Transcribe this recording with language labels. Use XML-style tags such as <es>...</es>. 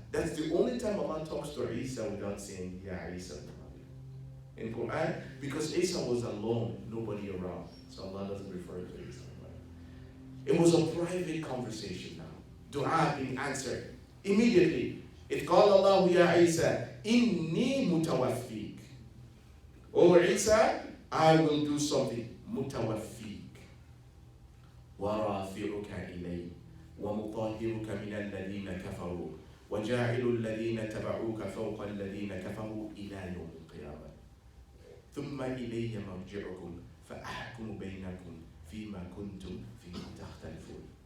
<en>That's the only time Allah talks to Isa without saying Ya Isa in Quran, because Isa was alone, nobody around. So Allah doesn't refer to Isa. It was a private conversation now. Dua being answered immediately.</en> <ar>إِذْ قَالَ اللَّهُ يَا Isa إِنِّي مُتَوَفِّيكَ.</ar> <en>Oh Isa, I will do something.</en> <ar>مُتَوَفِّيكَ وَرَافِعُكَ إِلَيْهِ وَمُطَهِّرُكَ مِنَ الَّذِينَ كَفَرُوا وَجَاعِلُ الَّذِينَ تَبَعُوكَ فَوْقَ الَّذِينَ كَفَرُوا إِلَى يَوْمِ الْقِيَامَةِ ثُمَّ إِلَيَّ مَرْجِعُكُمْ فَأَحْكُمُ بَيْنَكُمْ فِيمَا كُنْتُمْ فِيهِ تَخْتَلِفُونَ.</ar>